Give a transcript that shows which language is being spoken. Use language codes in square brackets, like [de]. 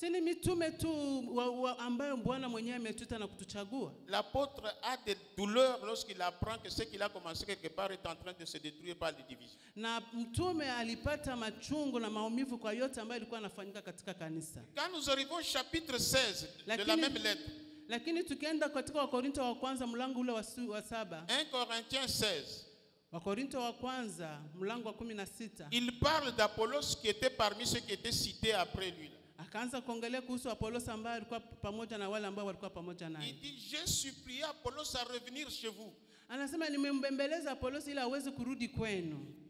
[sw] Si ni mitume tu ambayo Bwana mwenyewe ametuita na kutuchagua. [fr] L'apôtre a des douleurs lorsqu'il apprend que ce qu'il a commencé quelque part est en train de se détruire par les divisions. [sw] Na mtume alipata machungu na maumivu kwa yote ambayo ilikuwa inafanyika katika kanisa. [fr] Quand nous arrivons au chapitre 16 de la même lettre. [sw] Lakini tukienda katika Wakorinto wa kwanza mlango ule wa 7. [fr] 1 Corinthiens 16. [sw] Wakorinto wa kwanza mlango wa 16. [fr] Il parle d'Apollos qui était parmi ceux qui étaient cités après lui. [sw] Akaanza kuongelea kuhusu Apollos ambaye alikuwa pamoja na wale ambao walikuwa pamoja naye. [fr] Il dit j'ai supplié Apollos à revenir chez vous. [sw] Anasema nimembembeleza Apollos ili aweze kurudi kwenu.